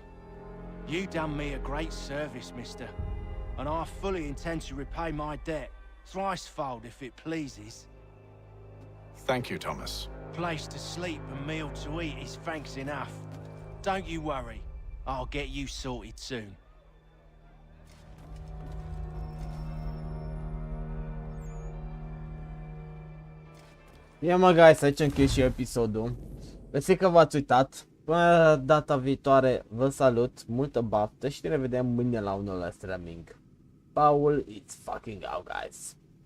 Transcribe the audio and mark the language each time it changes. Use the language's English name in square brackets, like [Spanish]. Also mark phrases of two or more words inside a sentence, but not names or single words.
[English] You done me a great service, mister. And I fully intend to repay my debt. Thricefold, if it pleases. Thank you, Thomas. Place to sleep and meal to eat is thanks enough. Don't you worry. I'll get you sorted soon. [Romanian] Ia mă, guys, aici închei și episodul. Sper că v-ați uitat. Până data viitoare, vă salut, multă baftă și ne vedem mâine la un nou streaming. [English] Paul, it's fucking out, guys.